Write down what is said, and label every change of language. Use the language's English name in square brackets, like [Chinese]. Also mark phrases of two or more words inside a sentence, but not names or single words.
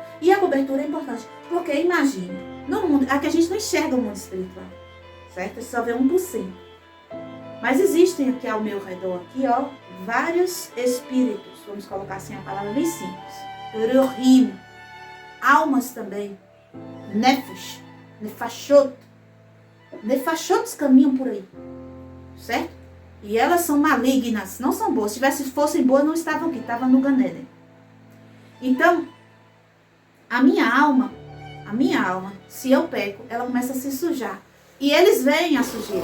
[Portuguese] E a cobertura é importante, porque imagine, no mundo, aqui a gente não enxerga o mundo espiritual. Certo? Só vê 1%. Mas existem aqui ao meu redor, aqui, ó, vários espíritos. Vamos colocar assim a palavra bem simples. Ruhim. Almas também. [Hebrew] נפש. נפשות. נפשות [Portuguese] caminham por aí. Certo? E elas são malignas, não são boas. Se fossem boas, não estavam aqui, estavam no Gan Eden. Então, a minha alma, se eu peco, ela começa a se sujar. E eles veem a sujeira.